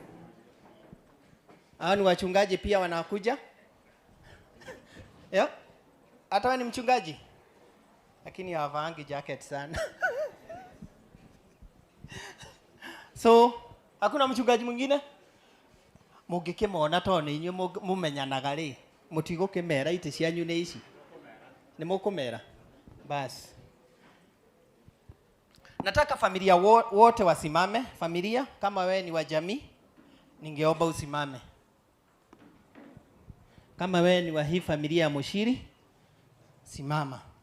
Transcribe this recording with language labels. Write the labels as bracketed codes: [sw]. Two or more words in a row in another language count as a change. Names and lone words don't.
[sw] Hao ni wachungaji pia wanakuja? Yep. Hata wewe ni mchungaji? Lakini havaangi jacket sana. So, hakuna mchungaji mwingine? [ki] Mungikimona to ni inyu mumenyanaga ri. Mutigukimera ite cianyu ni ici. Ni mukumera. Basi. [sw] Nataka familia wote wasimame. Familia, kama wewe ni wa jamii, ningeomba usimame. Kama wewe ni wa hii familia ya Mushiri, simama.